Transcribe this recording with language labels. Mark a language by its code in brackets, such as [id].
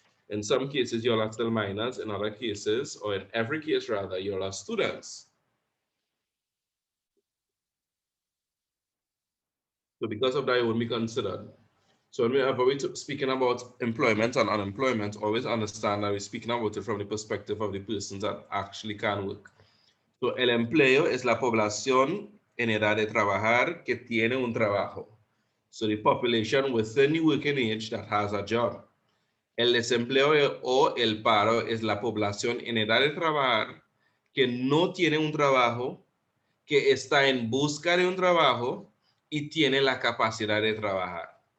[en] In some cases, you all are still minors. In other cases, or in every case rather, you all are students. So because of that, you won't be considered. So whenever we're speaking about employment and unemployment, always understand that we're speaking about it from the perspective of the persons that actually can work. [es] So, el empleo es la población en edad de trabajar que tiene un trabajo. [en] So, the population within the working age that has a job. [es] El desempleo o el paro es la población en edad de trabajar que no tiene un trabajo, que está en busca de un trabajo y tiene la capacidad de trabajar.